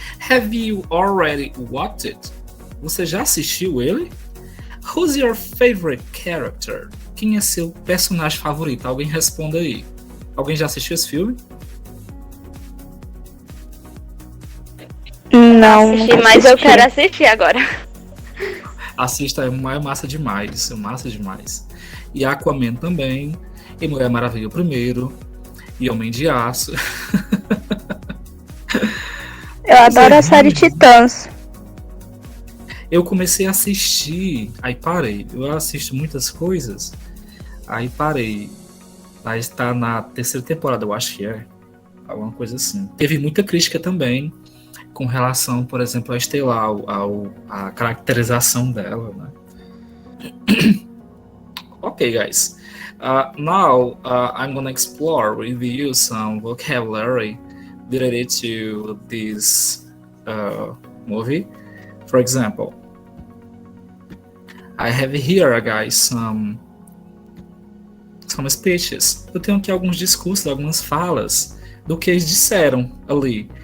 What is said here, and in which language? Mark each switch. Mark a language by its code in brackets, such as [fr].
[en] Have you already watched it? [pt] Você já assistiu ele? [en] Who's your favorite character? [pt] Quem é seu personagem favorito? Alguém responda aí. Alguém já assistiu esse filme? Não, Assisti, mas eu quero assistir agora. Assista, é massa demais. É massa demais. E Aquaman também. E Mulher Maravilha primeiro. E Homem de Aço. Eu adoro a série Titãs. Eu comecei a assistir, aí parei. Eu assisto muitas coisas, aí parei. Aí está na 3ª temporada, eu acho que é. Alguma coisa assim. Teve muita crítica também com relação, por exemplo, a Estelar, a caracterização dela, né? [en] Ok, guys. Now, I'm gonna explore with you some vocabulary related to this movie. For example, I have here, guys, some speeches. [pt] Eu tenho aqui alguns discursos, algumas falas do que eles disseram ali.